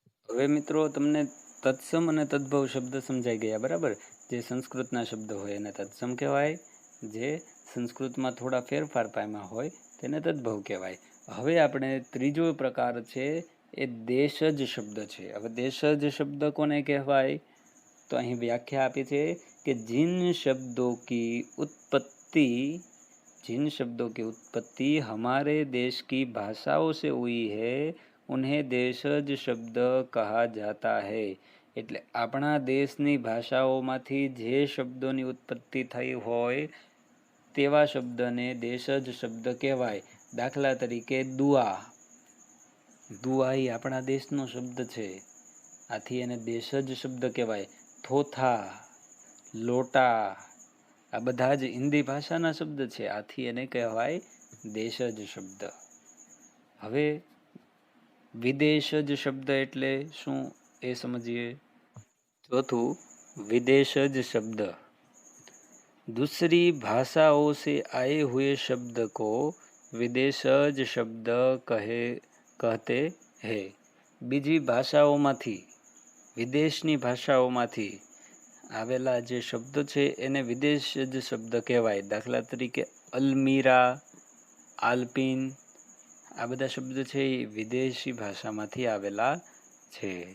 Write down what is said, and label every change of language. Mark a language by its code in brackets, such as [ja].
[gu] હવે મિત્રો તમને તત્સમ અને તદ્ભવ શબ્દ સમજાઈ ગયા, બરાબર. જે સંસ્કૃતના શબ્દ હોય એને તત્સમ કહેવાય, જે સંસ્કૃતમાં થોડા ફેરફાર પામ્યા હોય તેને તદ્ભવ કહેવાય. હવે આપણે ત્રીજો પ્રકાર છે એ દેશજ શબ્દ છે. હવે દેશજ શબ્દ કોને કહેવાય? તો અહીં વ્યાખ્યા આપી છે કે [hi] जिन शब्दों की उत्पत्ति हमारे देश की भाषाओं से हुई है उन्हें देशज शब्द कहा जाता है. [gu] એટલે આપણા દેશની ભાષાઓમાંથી જે શબ્દોની ઉત્પત્તિ થઈ હોય તેવા શબ્દને દેશજ શબ્દ કહેવાય. દાખલા તરીકે દુઆ, દુઆઈ આપણા દેશનો શબ્દ છે, આથી એને દેશજ શબ્દ કહેવાય. થોથા, લોટા આ બધા જ હિન્દી ભાષાના શબ્દ છે, આથી એને કહેવાય દેશજ શબ્દ. હવે વિદેશજ શબ્દ એટલે શું એ સમજીએ. [hi] ચોથું, विदेशज शब्द दूसरी भाषाओं से आए हुए शब्द को विदेशज शब्द कहते हैं. [gu] બીજી ભાષાઓમાંથી, વિદેશની ભાષાઓમાંથી આવેલા જે શબ્દ છે એને વિદેશજ શબ્દ કહેવાય. દાખલા તરીકે અલમીરા, આલ્પિન આ બધા શબ્દ છે એ વિદેશી ભાષામાંથી આવેલા છે.